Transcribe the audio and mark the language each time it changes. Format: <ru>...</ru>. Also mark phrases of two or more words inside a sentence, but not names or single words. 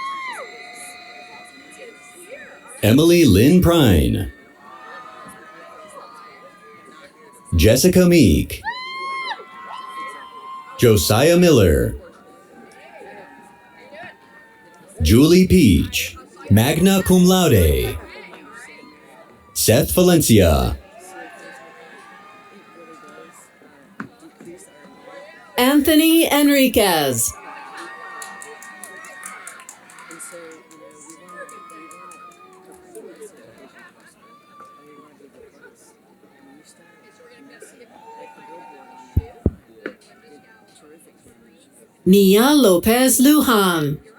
<en>Emily Lynn Prine. Jessica Meek. Josiah Miller. Julie Peach,</en> <la>magna cum laude.</la> <en>Seth Valencia. Anthony Enriquez. Nia Lopez Lujan.</en>